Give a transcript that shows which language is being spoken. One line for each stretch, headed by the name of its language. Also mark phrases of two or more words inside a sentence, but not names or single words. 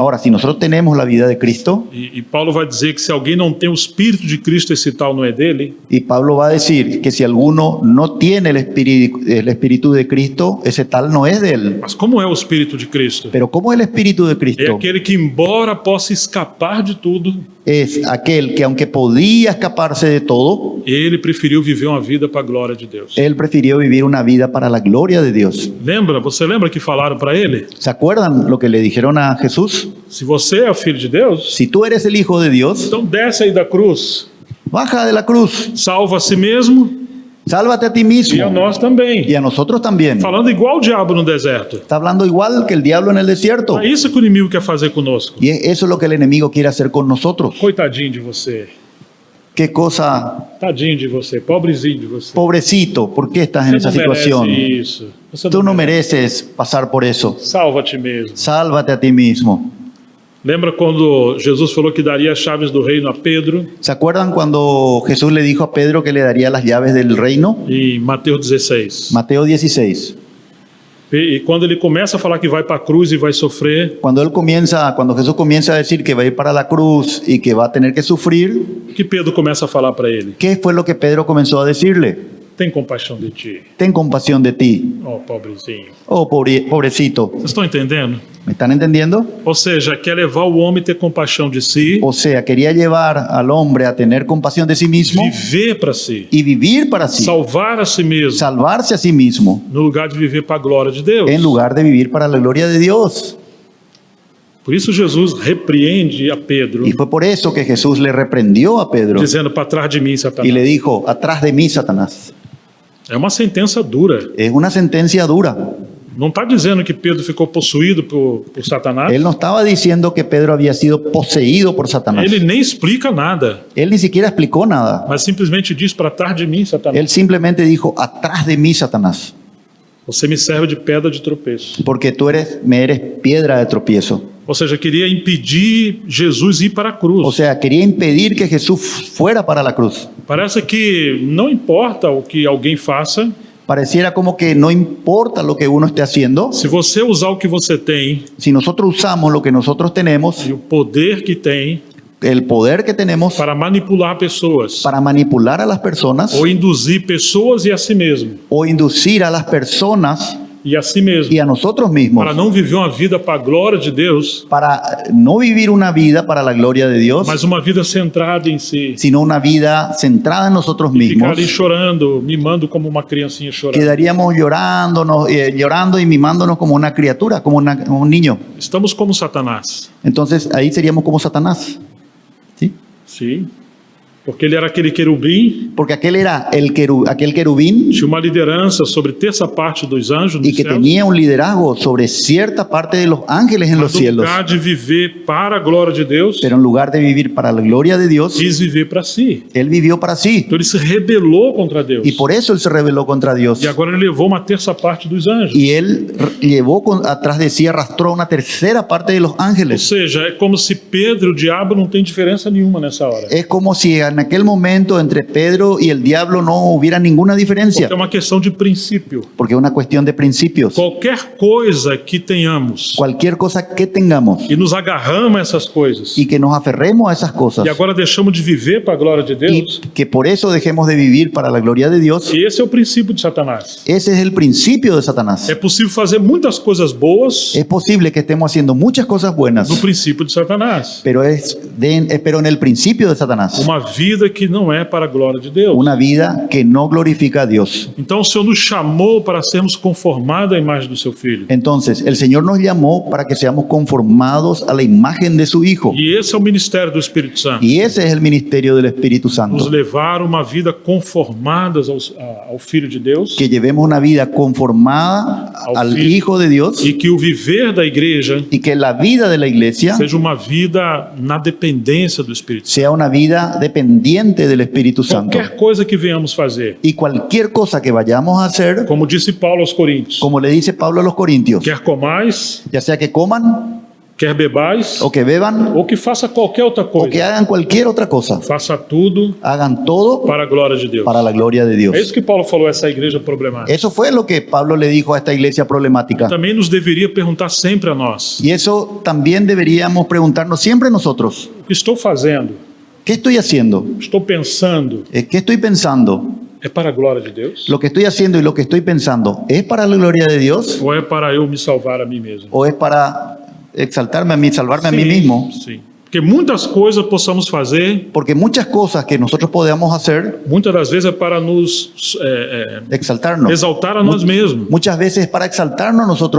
Spanish: Ahora, si nosotros tenemos la vida de Cristo,
Portuguese: e Paulo vai dizer que se alguém não tem o Espírito de Cristo, esse tal não é dele,
Spanish: y Pablo va a decir que si alguno no tiene el espíritu de Cristo, ese tal no es de Él.
Portuguese: mas como é o Espírito de Cristo?
Spanish: Pero ¿cómo es el espíritu de
Portuguese: É
Spanish: Cristo?
Portuguese: aquele que, embora possa escapar de tudo,
Spanish: Es aquel que aunque podía escaparse de todo,
Portuguese: ele preferiu viver uma vida para a glória de Deus.
Spanish: Él prefirió vivir una vida para la gloria de Dios.
Portuguese: Você lembra que falaram para ele?
Spanish: ¿Se acuerdan lo que le dijeron a Jesús?
Portuguese: Se você é o filho de Deus,
Spanish: Si tú eres el Hijo de Dios,
Portuguese: então desce aí da cruz,
Spanish: baja de la cruz,
Portuguese: salva a si mesmo
Spanish: sálvate a ti
Portuguese: e a
Spanish: mismo
Portuguese: nós também.
Spanish: y a nosotros también.
Portuguese: Falando igual o diabo no deserto.
Spanish: Está hablando igual que el diablo en el desierto.
Portuguese: É isso que o inimigo quer fazer conosco.
Spanish: Y eso es lo que el enemigo quiere hacer con nosotros.
Portuguese: Coitadinho de você.
Spanish: Qué cosa,
Portuguese: Tadinho de você. Pobrezinho de você.
Spanish: pobrecito, ¿por qué estás en
Portuguese: Você
Spanish: esa
Portuguese: não merece
Spanish: situación?
Portuguese: isso. Você
Spanish: Tú no mereces pasar por eso.
Portuguese: Salva a ti mesmo.
Spanish: Sálvate a ti mismo.
Portuguese: Lembra quando Jesus falou que daria as chaves do reino a Pedro?
Spanish: ¿Se acuerdan cuando Jesús le dijo a Pedro que le daría las llaves del reino?
Portuguese: Em Mateus 16.
Spanish: Mateo 16.
Portuguese: E quando ele começa a falar que vai para a cruz e vai sofrer,
Spanish: Cuando Jesús comienza a decir que va a ir para la cruz y que va a tener que sufrir,
Portuguese: o que Pedro começa a falar para ele?
Spanish: ¿qué fue lo que Pedro comenzó a decirle?
Portuguese: Tem compaixão de ti.
Spanish: Ten compasión de ti.
Portuguese: Oh, pobrezinho.
Spanish: Oh, pobrecito.
Portuguese: Vocês estão entendendo?
Spanish: ¿Me están entendiendo?
Portuguese: Ou seja, quer levar o homem a ter compaixão de si,
Spanish: O sea, quería llevar al hombre a tener compasión de sí mismo
Portuguese: viver para si,
Spanish: y vivir para sí,
Portuguese: salvar a si mesmo,
Spanish: salvarse a sí mismo,
Portuguese: no lugar de viver para a glória de Deus.
Spanish: en lugar de vivir para la gloria de Dios.
Portuguese: Por isso Jesus repreende a Pedro,
Spanish: Y fue por eso que Jesús le reprendió a Pedro
Portuguese: dizendo: para trás de mim,
Spanish: y
Portuguese: Satanás.
Spanish: le dijo, atrás de mí, Satanás.
Portuguese: É uma sentença dura.
Spanish: Es una sentencia dura.
Portuguese: Não está dizendo que Pedro ficou possuído por Satanás.
Spanish: Él no estaba diciendo que Pedro había sido poseído por Satanás.
Portuguese: Ele nem explica nada,
Spanish: Él ni siquiera explicó nada.
Portuguese: mas simplesmente diz: para trás de mim, Satanás.
Spanish: Él simplemente dijo, atrás de mí, Satanás,
Portuguese: Você me serve de pedra de tropeço.
Spanish: porque tú me eres piedra de tropiezo.
Portuguese: Ou seja, queria impedir Jesus ir para a cruz.
Spanish: O sea, quería impedir que Jesús fuera para la cruz.
Portuguese: Parece que não importa o que alguém faça,
Spanish: Pareciera como que no importa lo que uno esté haciendo,
Portuguese: se você usar o que você tem
Spanish: si nosotros usamos lo que nosotros tenemos,
Portuguese: e o poder que tem
Spanish: el poder que tenemos
Portuguese: para manipular pessoas
Spanish: para manipular a las personas
Portuguese: ou induzir pessoas e a si mesmo
Spanish: o inducir a las personas
Portuguese: e a si mesmo
Spanish: y a nosotros mismos
Portuguese: para não viver uma vida para a glória de Deus,
Spanish: para no vivir una vida para la gloria de Dios,
Portuguese: mas uma vida centrada em si.
Spanish: sino una vida centrada en nosotros
Portuguese: E ficar
Spanish: mismos.
Portuguese: ali chorando, mimando como uma criancinha chorando.
Spanish: Quedaríamos llorando y mimándonos como una criatura, como un niño.
Portuguese: Estamos como Satanás.
Spanish: Entonces ahí seríamos como Satanás. ¿Sí?
Portuguese: Sim. Porque ele era aquele querubim,
Spanish: Porque aquel era aquel querubín
Portuguese: tinha uma liderança sobre terça parte dos anjos
Spanish: y
Portuguese: nos
Spanish: que
Portuguese: céus.
Spanish: tenía un liderazgo sobre cierta parte de los ángeles en los
Portuguese: Mas no
Spanish: cielos.
Portuguese: lugar de viver para a glória de Deus,
Spanish: Pero en lugar de vivir para la gloria de Dios,
Portuguese: quis viver para si.
Spanish: él vivió para sí.
Portuguese: Então ele se rebelou contra Deus.
Spanish: Y por eso él se rebeló contra Dios.
Portuguese: E agora ele levou uma terça parte dos anjos.
Spanish: Y él llevó atrás de sí, arrastró una tercera parte de los
Portuguese: Ou
Spanish: ángeles.
Portuguese: seja, é como se Pedro e o diabo não tem diferença nenhuma nessa hora.
Spanish: Es como si en aquel momento entre Pedro y el diablo no hubiera ninguna diferencia.
Portuguese: Porque é uma questão de princípio.
Spanish: Porque es una cuestión de principios.
Portuguese: Qualquer coisa que tenhamos
Spanish: Cualquier cosa que tengamos
Portuguese: e nos agarramos a essas coisas
Spanish: y que nos aferremos a esas cosas
Portuguese: e agora deixamos de viver para a glória de
Spanish: y
Portuguese: Deus,
Spanish: que por eso dejemos de vivir para la gloria de Dios,
Portuguese: esse é o princípio de Satanás.
Spanish: ese es el principio de Satanás.
Portuguese: É possível fazer muitas coisas boas
Spanish: Es posible que estemos haciendo muchas cosas buenas,
Portuguese: no princípio de Satanás.
Spanish: pero pero en el principio de Satanás.
Portuguese: Uma vida que não é para a glória de Deus.
Spanish: Una vida que no glorifica a Dios.
Portuguese: Então o Senhor nos chamou para sermos conformados à imagem do seu Filho.
Spanish: Entonces, el Señor nos llamó para que seamos conformados a la imagen de su Hijo.
Portuguese: E esse é o ministério do Espírito Santo.
Spanish: Y ese es el ministerio del Espíritu
Portuguese: Nos
Spanish: Santo.
Portuguese: levar uma vida conformadas ao Filho de Deus
Spanish: Que llevemos una vida conformada al
Portuguese: Filho.
Spanish: Hijo de Dios
Portuguese: e que o viver da igreja
Spanish: y que la vida de la iglesia
Portuguese: seja uma vida na dependência do Espírito Santo.
Spanish: sea una vida dependiente del Espíritu Santo.
Portuguese: Qualquer coisa que venhamos fazer,
Spanish: Y cualquier cosa que vayamos a hacer,
Portuguese: como disse Paulo aos Coríntios,
Spanish: como le dice Pablo a los Corintios,
Portuguese: quer comais,
Spanish: ya sea que coman
Portuguese: quer bebais,
Spanish: o que beban
Portuguese: ou que faça qualquer outra
Spanish: o que
Portuguese: coisa,
Spanish: hagan cualquier otra cosa,
Portuguese: faça tudo
Spanish: hagan todo
Portuguese: para a glória de Deus.
Spanish: para la gloria de
Portuguese: É
Spanish: Dios.
Portuguese: isso que Paulo falou a essa igreja problemática.
Spanish: Eso fue lo que Pablo le dijo a esta iglesia problemática.
Portuguese: Também nos deveria perguntar sempre a nós:
Spanish: Y eso también deberíamos preguntarnos siempre nosotros.
Portuguese: o que estou fazendo?
Spanish: ¿Qué estoy haciendo?
Portuguese: Estou pensando?
Spanish: ¿Qué estoy pensando?
Portuguese: É para a glória de Deus?
Spanish: ¿Lo que estoy haciendo y lo que estoy pensando es para la gloria de Dios
Portuguese: Ou é para eu me salvar a mim mesmo?
Spanish: o es para exaltarme a mí, salvarme a mí mismo?
Portuguese: Sim. Porque muitas coisas possamos fazer,
Spanish: Porque muchas cosas que nosotros podamos hacer,
Portuguese: muitas das vezes é para nos
Spanish: exaltarnos.
Portuguese: exaltar a nós mesmos.
Spanish: Muchas veces es para exaltarnos nosotros